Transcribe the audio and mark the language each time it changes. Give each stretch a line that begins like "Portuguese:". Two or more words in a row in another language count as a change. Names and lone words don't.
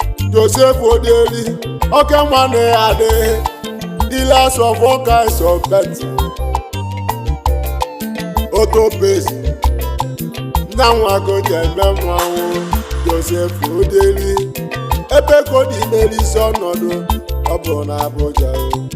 Igbo: Joseph Odeli, oke nwa na ya adịghị.
English: Dealers of all kinds of pets. Auto paste.
Igbo: Nna nwa go ji eme mmanwụ. Joseph Odeli. Ebe ka ọ dị n'elu isi ọnọdụ, ọ bụ na Abuja o.